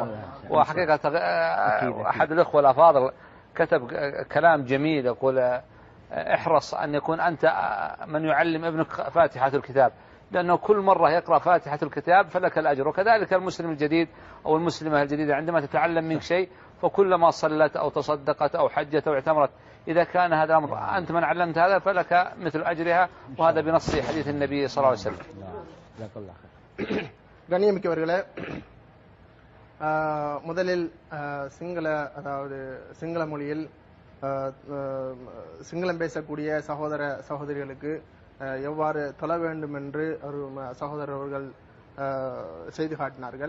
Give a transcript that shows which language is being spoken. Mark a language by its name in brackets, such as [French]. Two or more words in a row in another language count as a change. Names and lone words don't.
[Arabic] وحقيقة أحد الأخوة الأفاضل كتب كلام جميل يقول احرص أن يكون أنت من يعلم ابنك فاتحة الكتاب لأنه كل مرة يقرأ فاتحة الكتاب فلك الأجر وكذلك المسلم الجديد أو المسلمة الجديدة عندما تتعلم منك شيء فكلما صلت أو تصدقت أو حجت أو اعتمرت إذا كان هذا الأمر أنت من علمت هذا فلك مثل أجرها وهذا بنص حديث النبي صلى الله عليه وسلم. [Tamil] கண்ணியமிக்கவர்களே முதலில் சிங்கள மொழியில் சிங்களம் பேசக்கூடிய சகோதர சகோதரிகளுக்கு எவ்வாறு தொழ வேண்டும் என்று ஒரு சகோதரர் அவர்கள் செய்து காட்டினார்கள்.